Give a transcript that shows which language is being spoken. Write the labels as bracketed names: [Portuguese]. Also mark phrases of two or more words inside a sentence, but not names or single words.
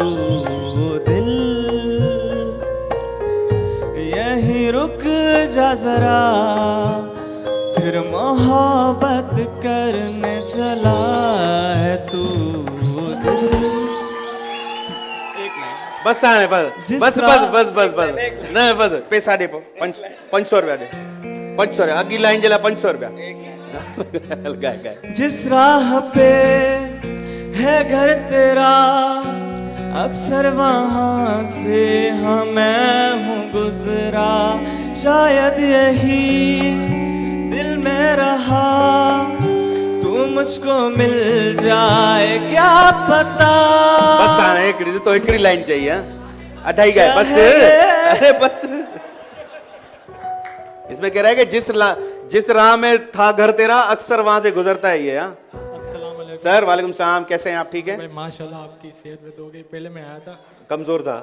[Hindi] दिल यहीं रुक जा जरा, फिर मोहब्बत करने चला है तू। [Sindhi] बस हाणे बस [Hindi] जिस [Sindhi] बस [Hindi] राह- [Sindhi] बस बस बस बस न बस पैसा ॾे पोइ 500 रुपया ॾे, 500 रुपया अॻी लाइन जे लाइ 500 रुपया। गाए गाए। [Hindi] जिस राह पे है घर तेरा, अक्सर वहाँ से हाँ मैं हूँ गुजरा, शायद यही दिल में रहा, तू मुझको मिल जाए क्या पता। [Sindhi] बस हाणे हिकिड़ी तो हिकिड़ी लाइन चाहिए, अढाई गाए बस। [Hindi] अरे बस इसमें कह रहा है कि जिस राह में था घर तेरा, अक्सर वहां से गुजरता है ये। हाँ सर, [Arabic] وعليكم السلام, [Hindi] कैसे हैं आप? ठीक है माशाल्लाह, आपकी सेहत में तो हो गई। पहले मैं आया था, कमजोर था